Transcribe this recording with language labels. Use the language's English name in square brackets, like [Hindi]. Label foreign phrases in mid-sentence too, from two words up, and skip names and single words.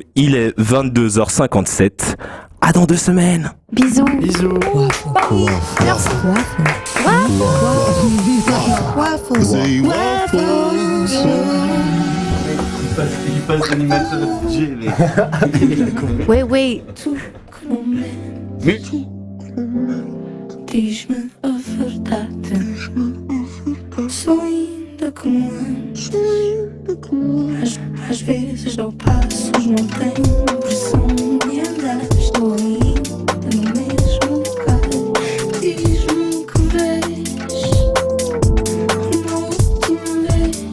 [French] Il est 22h57. À dans 2 semaines. Bisous. Bisous. Merci. Il passe d'animateur à DJ, Oui. [Portuguese] Diz-me a verdade. Sou ainda como antes. Às vezes dou passos, não tenho pressão de andar. Estou ainda no mesmo lugar. Diz-me que vês uma última vez.